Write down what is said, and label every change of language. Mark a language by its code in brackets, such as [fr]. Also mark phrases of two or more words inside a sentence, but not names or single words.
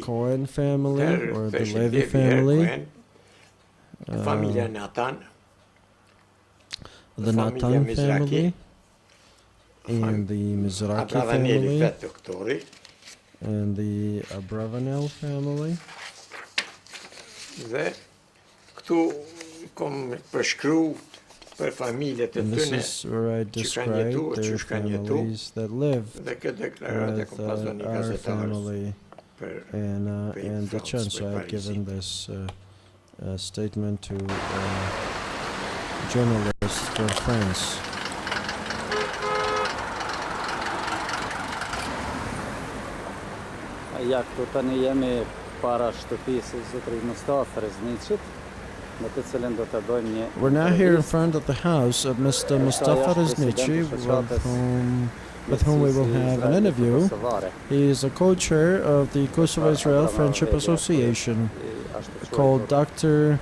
[en] Cohen family, or the Levi family, [sq] Familja Natan, [en] the Natan family, and the Mizraki family, and the Abravanel family. [sq] Dhe këtu kom përshkru për familjet e [en] And this [sq] tyne [en] is where I described their families that lived [sq] dhe këtë deklarat e kom [en] with [sq] pasur një [en] our [sq] gazetarës [en] family [sq] për [en] and the church. So I've given this statement to journalists from France. [sq] Ja, këtu tani jemi para shtëpisë zotrit Mustafe Reznigjit, në të cilën do të bëjmë një [en] We're now here in front of the house of Mr. Mustafe Reznigi, with whom we will have an interview. He is a co-chair of the Kosovo-Israel Friendship Association, called Dr.